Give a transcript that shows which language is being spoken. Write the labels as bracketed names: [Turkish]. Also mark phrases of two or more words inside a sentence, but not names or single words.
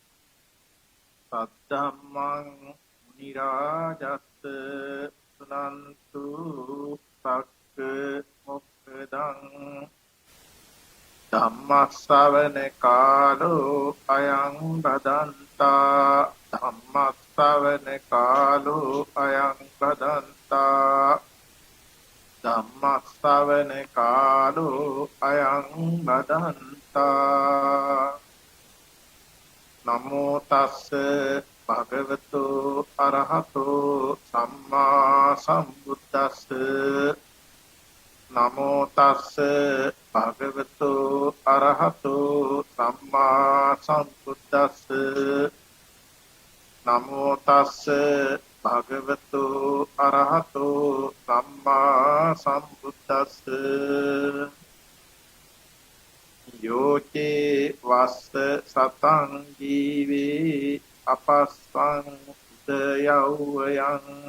[Pali] සද්ධම්මං මුනි රාජස්ස සුනන්තු සක්ක මොක්ඛදං ධම්මස්සවන කාලෝ අයං බදන්තා ධම්මස්සවන කාලෝ අයං බදන්තා ධම්මස්සවන කාලෝ අයං බදන්තා නමෝ තස්ස භගවතු අරහතෝ සම්මා සම්බුද්දස්ස නමෝ තස්ස භගවතු අරහතෝ සම්මා සම්බුද්දස්ස නමෝ තස්ස භගවතු අරහතෝ සම්මා සම්බුද්දස්ස යෝචේ වස්ස සතං ජීවේ අපස්සං උදයව්වයන්